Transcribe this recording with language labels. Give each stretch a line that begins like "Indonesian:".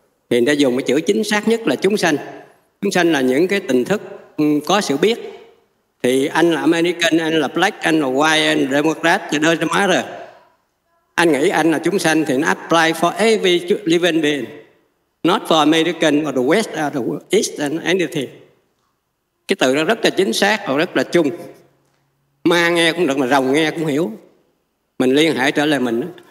Vietnamese: Thì người ta dùng cái chữ chính xác nhất là chúng sanh. Chúng sanh là những cái tình thức có sự biết. Thì anh là American, anh là Black, anh là White, anh là Democrat, thì đơn má rồi. Anh nghĩ anh là chúng sanh thì nó
English: apply for every living being. Not for American or the West or the East and anything.
Vietnamese: Cái từ đó rất là chính xác và rất là chung. Ma nghe cũng được mà rồng nghe cũng hiểu. Mình liên hệ trở lại mình đó.